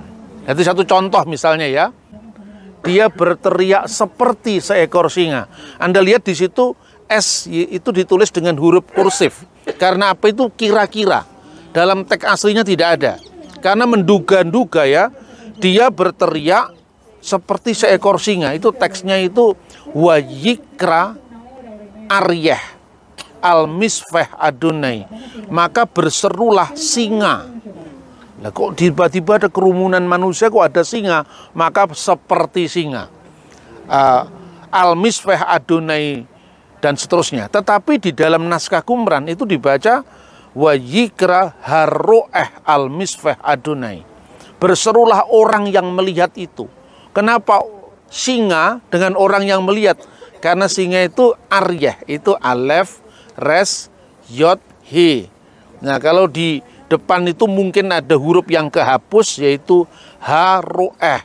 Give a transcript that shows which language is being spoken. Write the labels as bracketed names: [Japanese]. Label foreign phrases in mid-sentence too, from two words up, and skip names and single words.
[Indonesian] Jadi satu contoh misalnya ya, dia berteriak seperti seekor singa. Anda lihat di situ S itu ditulis dengan huruf kursif. Karena apa? Itu kira-kira. Dalam teks aslinya tidak ada. Karena menduga-duga ya, dia berteriak seperti seekor singa. Itu teksnya itu [Hebrew] ויקרא אריה על מצפה אדני, [Indonesian] maka berserulah singa. Lah kok tiba-tiba ada kerumunan manusia, kok ada singa? Maka seperti singa. [Hebrew] על מצפה אדני [Indonesian] dan seterusnya. Tetapi di dalam naskah Qumran itu dibaca [Hebrew] ויקרא הראה על מצפה אדני. [Indonesian] Berserulah orang yang melihat itu. Kenapa singa dengan orang yang melihat? Karena singa itu aryeh, itu [Hebrew] אלף ריש יוד הא. [Indonesian] Nah, kalau di depan itu mungkin ada huruf yang kehapus, yaitu haroeh.